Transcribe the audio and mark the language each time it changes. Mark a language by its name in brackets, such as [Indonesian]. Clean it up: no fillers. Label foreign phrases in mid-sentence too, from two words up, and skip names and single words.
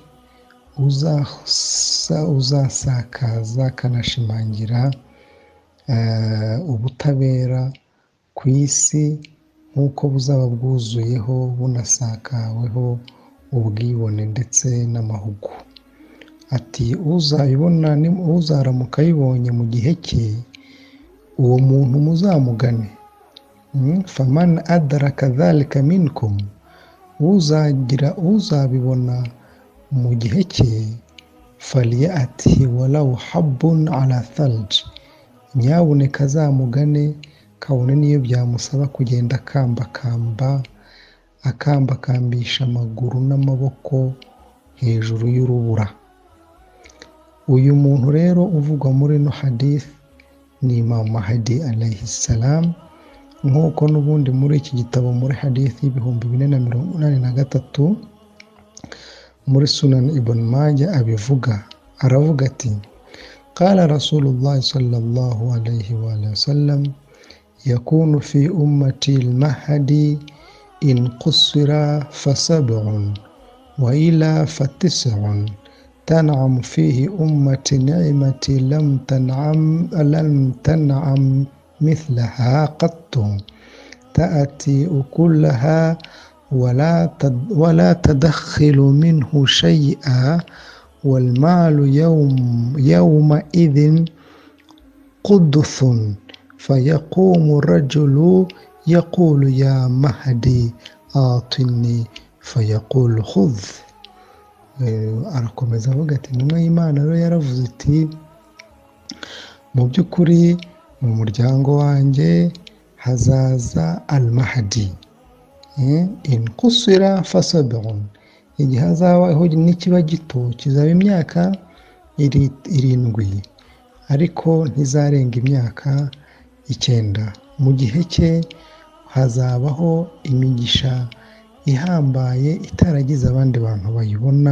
[Kinyarwanda] uzasakaza akanashimangira ubutabera ku isi nk'uko buzaba bwuzuyeho bunasakaweho ubwibone ndetse n'amahugu. Ati uzabibona uzaramuka ayibonye mu gihe cye, uwo muntu muzamugane. [Arabic] فمن أدرك ذلك منكم, [Kinyarwanda] uzabibona mu gihe cye, [Arabic] فليأت ولو حبوا على الثلج, [Kinyarwanda] nyabuneka azamugane kabone niyo byamusaba kugenda akambakambisha amaguru n'amaboko hejuru y'urubura. Uyu muntu rero uvugwa muri ino hadith ni Imam Mahdi [Arabic] عليه السلام, [Kinyarwanda] nk'uko n'ubundi muri iki gitabo muri hadith 483 muri [Arabic] Sunan Ibn Majah [Kinyarwanda] abivuga. Aravuga ati [Arabic] قال رسول الله صلى الله عليه وسلم يكون في أمتي المهدي إن قصر فسبع وإلا فتسع تنعم فيه أمة نعمة لم تنعم مثلها قط، تأتي أكلها ولا تدخل منه شيئا، والمال يومئذ قدث، فيقوم الرجل يقول يا مهدي آتني فيقول خذ. [Kinyarwanda] arakomeza avuga ati intumwa y'Imana rero yaravuze iti mu by'ukuri mu muryango wanjye hazaza al-Mahdi [Arabic] إن قصر فسبع, [Kinyarwanda] igihe hazabaho n'ikiba gito kizaba imyaka 7 ariko ntizarenga imyaka 9. Mu gihe cye hazabaho imigisha ihambaye itaragize abandi bantu bayibona.